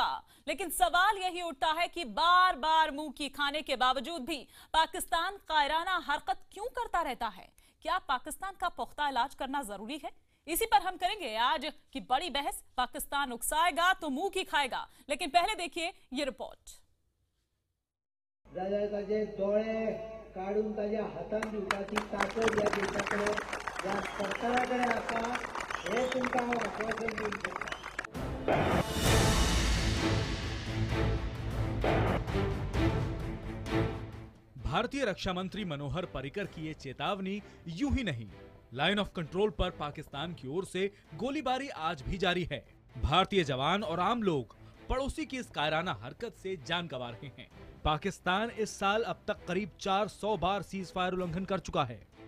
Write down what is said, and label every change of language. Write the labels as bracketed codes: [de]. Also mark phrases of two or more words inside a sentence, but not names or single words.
[hi] लेकिन सवाल यही उठता है कि बार बार मुंह की खाने के बावजूद भी पाकिस्तान कायराना हरकत क्यों करता रहता है? क्या पाकिस्तान का पुख्ता इलाज करना जरूरी है? इसी पर हम करेंगे आज की बड़ी बहस। पाकिस्तान उकसाएगा तो मुंह की खाएगा, लेकिन पहले देखिए ये रिपोर्ट। [kok] ताजे डोळे काढून ताज्या हातान दिवपाची ताकद या देशाकडे या सरकाराकडे आसा हे तुमकां हांव आश्वासन दिवंक सोदतां। [hi] भारतीय रक्षा मंत्री मनोहर पर्रिकर की ये चेतावनी यूं ही नहीं, [en] line of control [hi] पर पाकिस्तान की ओर से गोलीबारी आज भी जारी है। भारतीय जवान और आम लोग पड़ोसी की इस कायराना हरकत से जान गंवा रहे हैं। पाकिस्तान इस साल अब तक करीब 400 बार [en] cease fire [hi] उल्लंघन कर चुका है।